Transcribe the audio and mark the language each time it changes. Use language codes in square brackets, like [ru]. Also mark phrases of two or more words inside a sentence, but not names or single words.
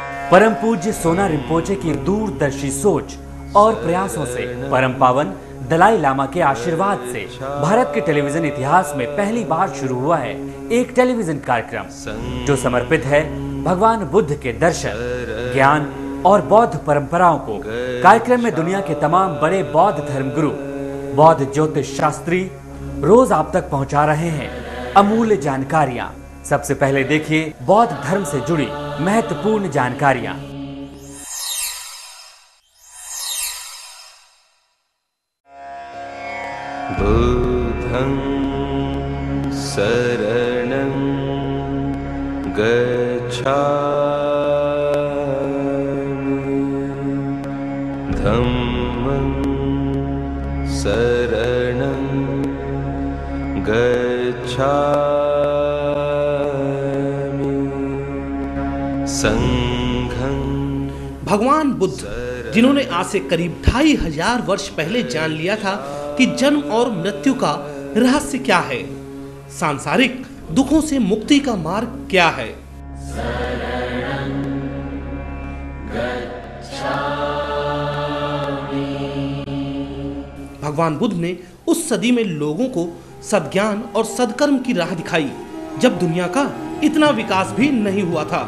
[hi] परम पूज्य सोना रिम्पोचे की दूरदर्शी सोच और प्रयासों से, परम पावन दलाई लामा के आशीर्वाद से भारत के टेलीविजन इतिहास में पहली बार शुरू हुआ है एक टेलीविजन कार्यक्रम जो समर्पित है भगवान बुद्ध के दर्शन, ज्ञान और बौद्ध परंपराओं को। कार्यक्रम में दुनिया के तमाम बड़े बौद्ध धर्मगुरु, बौद्ध ज्योतिष शास्त्री रोज आप तक पहुंचा रहे हैं अमूल्य जानकारियां। सबसे पहले देखिए बौद्ध धर्म से जुड़ी महत्वपूर्ण जानकारियां। बुद्धं [pi] शरणं गच्छामि, धम्मं शरणं गच्छामि, संघं। [hi] भगवान बुद्ध, जिन्होंने आज से करीब 2500 वर्ष पहले जान लिया था कि जन्म और मृत्यु का रहस्य क्या है, सांसारिक दुखों से मुक्ति का मार्ग क्या है, भगवान बुद्ध ने उस सदी में लोगों को सद्ज्ञान और सदकर्म की राह दिखाई जब दुनिया का इतना विकास भी नहीं हुआ था।